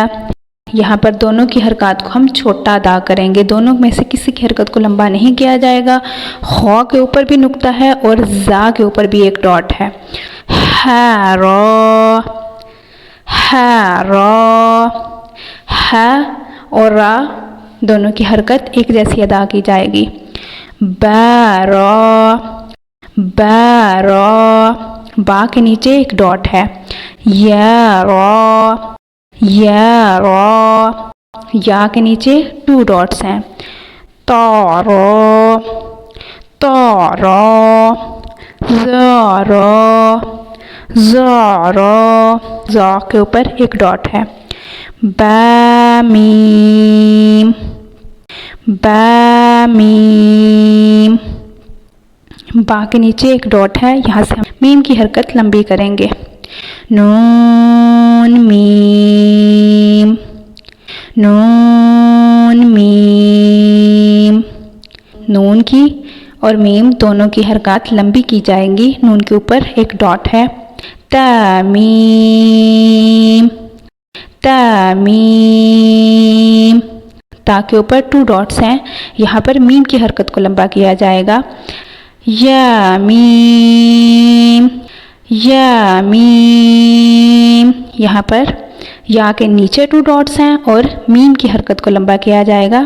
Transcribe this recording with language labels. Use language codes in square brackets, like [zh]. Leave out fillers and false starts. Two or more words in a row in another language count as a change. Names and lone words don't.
[ur] یہاں پر دونوں کی حرکات کو ہم چھوٹا ادا کریں گے، دونوں میں سے کسی کی حرکت کو لمبا نہیں کیا جائے گا۔ خا کے اوپر بھی نقطہ ہے اور زا کے اوپر بھی ایک ڈاٹ ہے۔ ہا را، ہا را۔ ہا اور را دونوں کی حرکت ایک جیسی ادا کی جائے گی۔ با را، با را۔ با کے نیچے ایک ڈاٹ ہے۔ یا را، یا را۔ یا کے نیچے 2 ڈاٹس ہیں۔ تا را، تا را۔ زا را، زا را۔ زا کے اوپر ایک ڈاٹ ہے۔ با میم، با میم۔ با کے نیچے ایک ڈاٹ ہے، یہاں سے ہم میم کی حرکت لمبی کریں گے۔ نون میم، نون میم۔ نون کی اور میم دونوں کی حرکات لمبی کی جائیں گی۔ نون کے اوپر ایک ڈاٹ ہے۔ تا میم، تا میم۔ تا کے اوپر 2 ڈاٹس ہیں، یہاں پر میم کی حرکت کو لمبا کیا جائے گا۔ یا میم، یا میم۔ یہاں پر یا کے نیچے 2 ڈاٹس ہیں اور میم کی حرکت کو لمبا کیا جائے گا۔